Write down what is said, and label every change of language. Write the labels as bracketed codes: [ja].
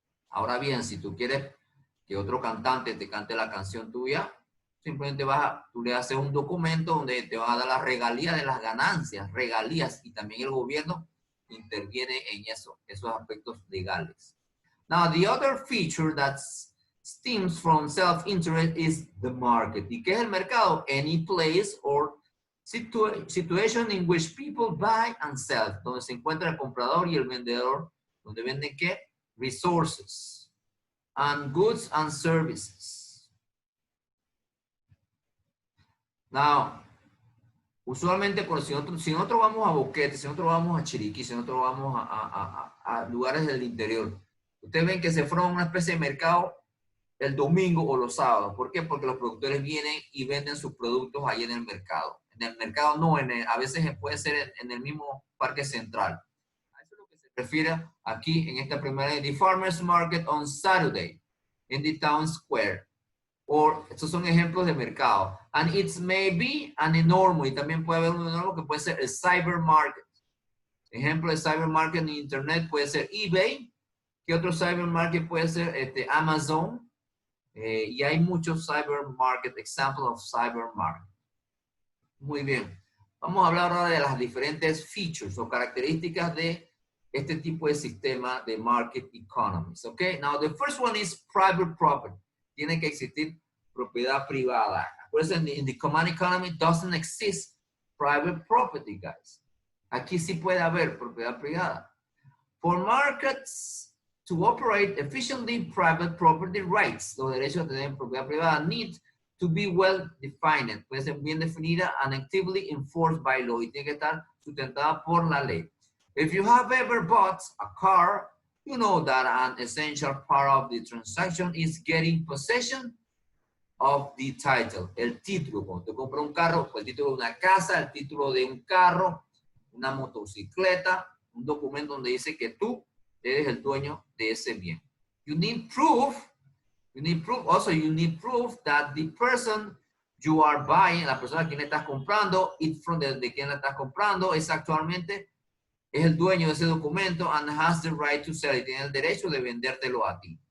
[es] Ahora bien, si tú quieres que otro cantante te cante la canción tuya, simplemente tú le haces un documento donde te va a dar la regalía de las ganancias, regalías, y también el gobierno interviene en esos aspectos legales. [en] Now, the other feature that stems from self-interest is the market. [es] ¿Y qué es el mercado? [en] Any place or situation in which people buy and sell, [es] donde se encuentra el comprador y el vendedor, donde venden ¿qué? [en] Resources and goods and services. [es] Now, usualmente si nosotros vamos a Boquete, si nosotros vamos a Chiriquí, si nosotros vamos a lugares del interior, ustedes ven que se forma una especie de mercado el domingo o los sábados. ¿Por qué? Porque los productores vienen y venden sus productos ahí en el mercado. En el mercado no, a veces puede ser en el mismo parque central. A eso es lo que se refiere aquí en esta primera, [en] the farmers market on Saturday in the town square. [es] Estos son ejemplos de mercado. [en] And it may be an enormous, [es] y también puede haber un enorme que puede ser el cyber market. Ejemplo de cyber market en internet puede ser eBay. ¿Qué otro cyber market puede ser? Amazon. Y hay muchos cyber market, [en] examples of cyber market. [es] Muy bien. Vamos a hablar ahora de las diferentes features o características de este tipo de sistema de market economies. [en] Okay. Now the first one is private property. [es] Tiene que existir propiedad privada. Acuérdense, [en] in the command economy doesn't exist private property, guys. [es] Aquí sí puede haber propiedad privada. [en] For markets to operate efficiently, private property rights, [es] los derechos de tener propiedad privada, [en] need to be well defined, [es] puede ser bien definida [en] and actively enforced by law, [es] y tiene que estar sustentada por la ley. [en] If you have ever bought a car, you know that an essential part of the transaction is getting possession of the title, [es] el título. Cuando te compras un carro, el título de una casa, el título de un carro, una motocicleta, un documento donde dice que tú eres el dueño de ese bien. [en] You need proof. You need proof that the person you are buying, [es] la persona a quien le estás comprando, de quien le estás comprando, es actualmente el dueño de ese documento [en] and has the right to sell, [es] y tiene el derecho de vendértelo a ti.